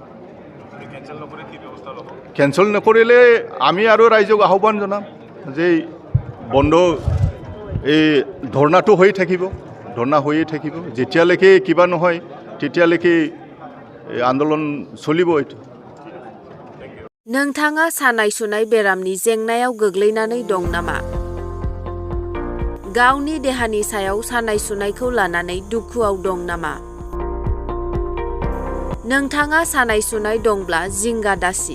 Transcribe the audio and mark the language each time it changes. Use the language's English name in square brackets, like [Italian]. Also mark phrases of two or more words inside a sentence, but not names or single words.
[Assamese] কেঞ্চেল নকৰিলে আমি আৰু ৰাইজক আহ্বান জনাম যে বন্ধ এই ধৰ্ণাটো হৈ থাকিব ধৰ্ণা হৈয়ে থাকিব যেতিয়ালৈকে কিবা নহয় তেতিয়ালৈকে আন্দোলন চলিব এইটো [Bodo] नोंथाङा सानाय सुनाय बेरामनि जेंनायाव गोग्लैनानै दं नामा? गावनि देहानि सायाव सानाय सुनायखौ लानानै दुखुआव दं नामा? नोंथाङा सानाय सुनाय दंब्ला जिंगा दासि।